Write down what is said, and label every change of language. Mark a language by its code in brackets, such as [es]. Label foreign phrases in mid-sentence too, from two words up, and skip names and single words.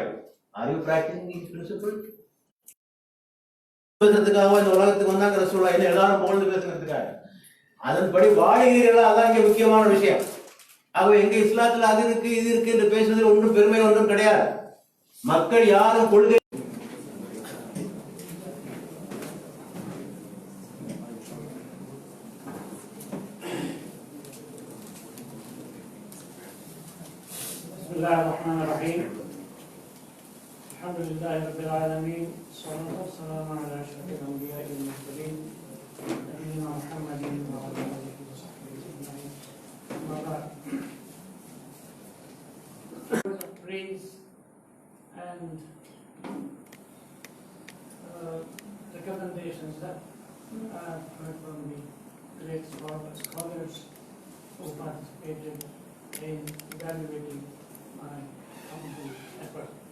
[en] are you practicing principle? [ta] பேசுறதுக்காக இந்த உலகத்துக்கு வந்தாங்க ரசூலுல்லாஹ், என்ன எல்லாரும் புகழ்ந்து பேசுறதுக்காக. அதன்படி வாழுகிறீர்களா, அதான் இங்க முக்கியமான விஷயம். ஆகவே எங்க இஸ்லாத்துல அது இருக்கு இது இருக்கு என்று பேசுவதில் ஒன்றும் பெருமை ஒன்றும் கிடையாது. மக்கள் யாரும் கொள்கை [ar] بسم الله الرحمن الرحيم. الحمد لله رب العالمين. الصلاة والسلام على أشرف الأنبياء والمرسلين. نبينا محمد وعلى آله وصحبه أجمعين. أما بعد. [en] Words of praise and recommendations that I have heard from the great scholars who participated in evaluating my humble effort.